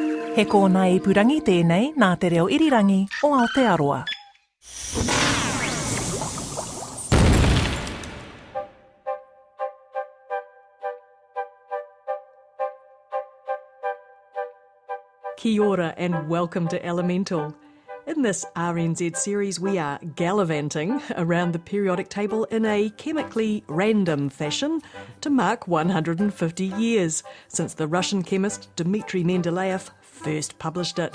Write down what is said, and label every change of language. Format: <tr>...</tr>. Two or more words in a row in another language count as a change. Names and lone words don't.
<mi>He kōna ipurangi tēnei nā te reo irirangi o Aotearoa. Kia ora</mi> <en>and welcome to Elemental. In this RNZ series, we are gallivanting around the periodic table in a chemically random fashion to mark 150 years since the Russian chemist Dmitry Mendeleev first published it.</en>